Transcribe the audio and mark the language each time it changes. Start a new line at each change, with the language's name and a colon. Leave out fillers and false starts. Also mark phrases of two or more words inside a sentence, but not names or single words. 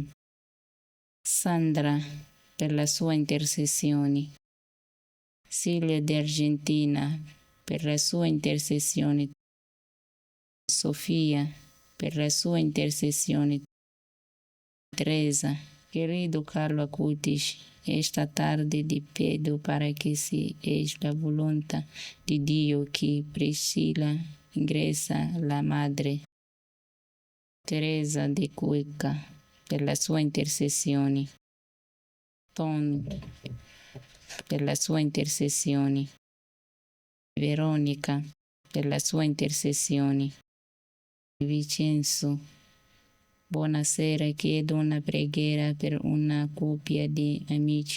Italian: Sandra, per la sua intercessione. Silvia di Argentina, per la sua intercessione. Sofia, per la sua intercessione. Teresa,
Spanish: querido Carlo Acutis, esta tarde te pido para que se es la voluntad de Dios que Priscila ingresa la madre Teresa de Cuenca
Italian: per la sua intercessione. Tom, per la sua intercessione. Veronica, per la sua intercessione. Vincenzo, buonasera, chiedo una preghiera per una coppia di amici.